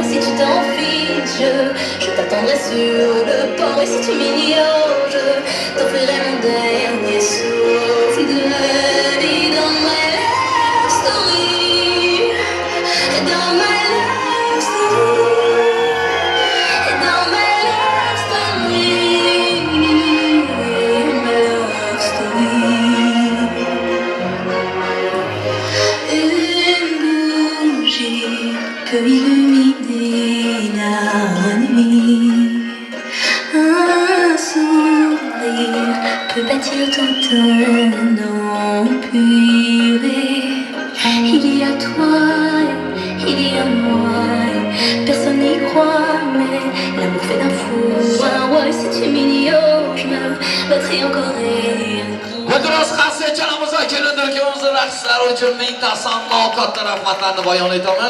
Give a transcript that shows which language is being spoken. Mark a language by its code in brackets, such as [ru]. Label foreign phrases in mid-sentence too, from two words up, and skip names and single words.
[fr] Si tu t'en fiches, je t'attendrai sur le port. Et si tu m'ignores, je t'offrirai mon dernier souffle de vie dans ma [en] love story. [fr] Dans ma [en] love story. [fr] Dans ma [en] love story. Ma love story. [fr] Une bougie peut illuminer la nuit. Un sourire peut bâtir tout un empire. Il y a toi, il y a moi. Personne n'y croit, mais l'amour fait d'un fou un roi. Si tu m'ignores, je me battrai encore et encore. [uz] Guldiroz Xassechamizni kelindirgimizni raqslari uchun ming tasanno katta rahmatlarni bayon etamiz.